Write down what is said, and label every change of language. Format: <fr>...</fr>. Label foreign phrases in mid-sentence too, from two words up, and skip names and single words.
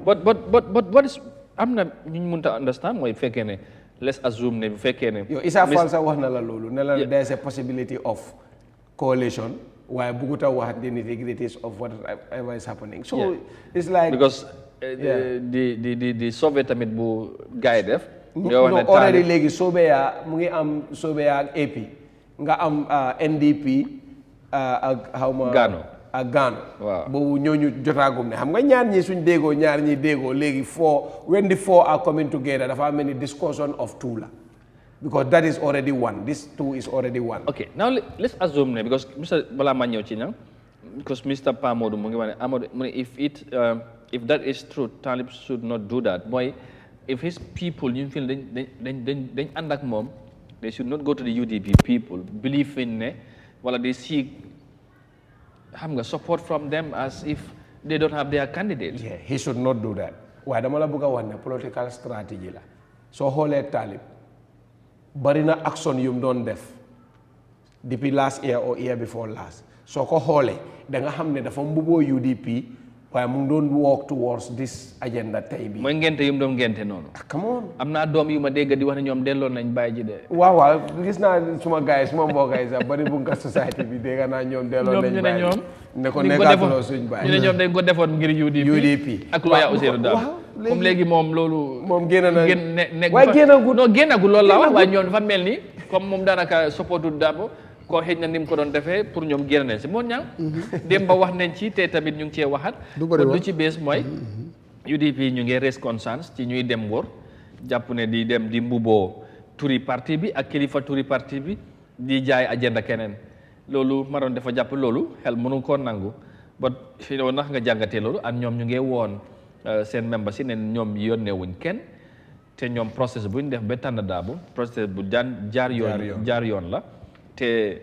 <en>But what is</en> <wo>am na ñu mënta understand mooy fekkee ne</wo> <en>let's assume</en> <wo>ne bu fekkee ne.</wo> <en>Yo Issa Fall</en> <wo>sax wax na la loolu ne la</wo> <en>there is a possibility of coalition</en> <wo>waaye bëggut a wax</wo> <en>the nitty-gritties of whatever is happening. So it's like because the Soviet</en> <wo>tamit bu gaay def. no already léegi Sobeya mu ngi am Sobeya ak AP nga am NDP ak xawma Gano ak Gano waaw boobu ñooñu jotaagum ne xam nga ñaar ñi suñ déggoo ñaar ñi déggoo léegi</wo> <en>when the four are coming together</en> <wo>dafa mel ni</wo> <en>discussion of two</en> <wo>la</wo> <en>because that is already one this two is already one. Okay, now let's assume ne because Mr.</en> <wo>Bala ma ñëw ci ñam</wo> <en>because Mr. Pa Modou</en> <wo>mu ngi wax ne Amadou mu ne</wo> <en>if that is true Talib should not do that mooy if his people</en> <wo>ñu feel dañ ànd ak moom</wo> <en>they should not go to the UDP people believe in ne wala they seek xam nga support from them as if they don't have their candidate. Yeah, he should not do that.</en> <wo>waaye dama la bëgg a wax ne</wo> <en>political strategy</en> <wo>la soo xoolee Talib bari na action yu mu doon def depuis</wo> <en>last year or year before last</en> <wo>soo ko xoolee da nga xam ne dafa mbuboo UDP waaye mu ngi doon</wo> <en>walk towards this agenda</en> <wo>tey bi. mooy ngente yu mu doon ngente noonu.</wo> <en>come on</en> <wo>am naa doom yu ma dégg di wax ne ñoom delloo nañ bàyyi ji de. waaw gis naa suma gars yi suma mbokk yi sax bari bu nga société bi dégg naa ñoom delloo nañ bàyyi ñoom ne ko nekkaatuloo suñ bàyyi. ñu ne ñoom dañ ko defoon ngir UDP. ak looya Ousseynou Dabo comme léegi moom loolu. moom génn na waaye génnagul loolu la wax waaye ñoom dafa mel ni comme moom daanaka supportu Dabo koo xëy na ni mu ko doon defee pour ñoom génn nañ si moo ñang dem ba wax nañ ci te tamit ñu ngi cee waxat lu ci bees mooy UDP ñu ngi raise concerns ci ñuy dem wóor jàpp ne di dem di mbuboo turi parti bi ak kilifa turi parti bi di jaay agenda keneen loolu ma doon dafa jàpp loolu xel mënu koo nangu ba fi ne woon ndax nga jàngatee loolu ak ñoom ñu ngi woon seen membre si ne ñoom yónnee wuñ kenn te ñoom process bu ñu def ba tànn Dabo process bu jaar yoon la te</wo>